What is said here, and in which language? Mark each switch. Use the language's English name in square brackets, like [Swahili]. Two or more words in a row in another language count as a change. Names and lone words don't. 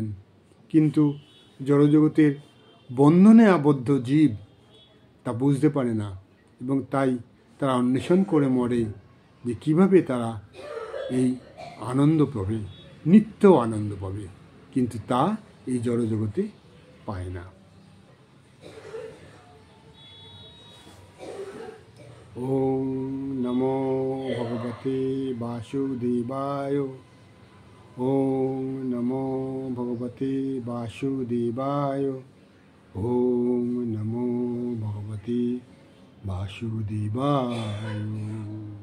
[Bangla] কিন্তু জড়জগতের বন্ধনে আবদ্ধ জীব তা বুঝতে পারে না, এবং তাই তারা অন্বেষণ করে মরে যে কীভাবে তারা এই আনন্দ পাবে, নিত্য আনন্দ পাবে, কিন্তু তা এই জড়জগতে পায় না। [Sanskrit] ওম নমো ভগবতে বাসুদেবায়। ওম নমো ভগবতে বাসুদেবায়। ওম নমো ভগবতে বাসুদেবায়।